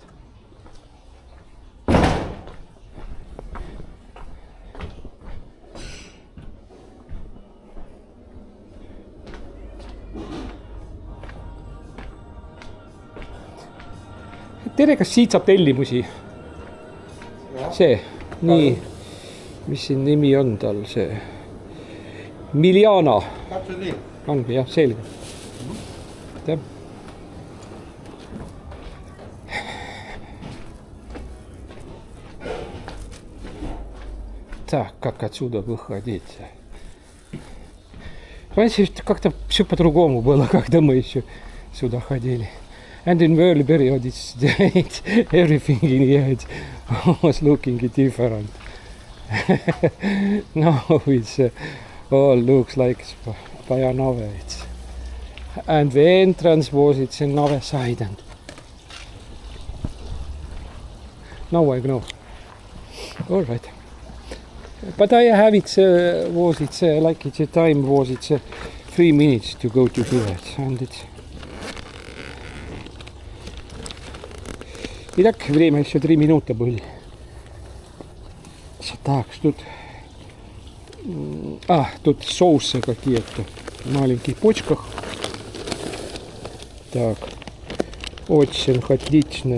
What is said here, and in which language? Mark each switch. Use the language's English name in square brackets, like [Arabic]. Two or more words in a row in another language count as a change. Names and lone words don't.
[Estonian] Tere, kas siit saab tellimusi? See, nii, mis siin nimi on tal, see Miljana. Täpselt nii. Ongi jah, selge. [Russian] Так, как отсюда выходить? Раньше как-то все по-другому было, когда мы еще сюда ходили. [English] And in early period, everything in here was looking different. Now it's all looks like Pajanove. And the entrance was it's in Nave side. And now I know. All right. But I have it, was it like it's a time was it 3 minutes to go to here. And it's [Russian] Итак, время еще 3 минуты были. Так, тут... тут соусы какие-то в маленьких почках. Так, очень отлично.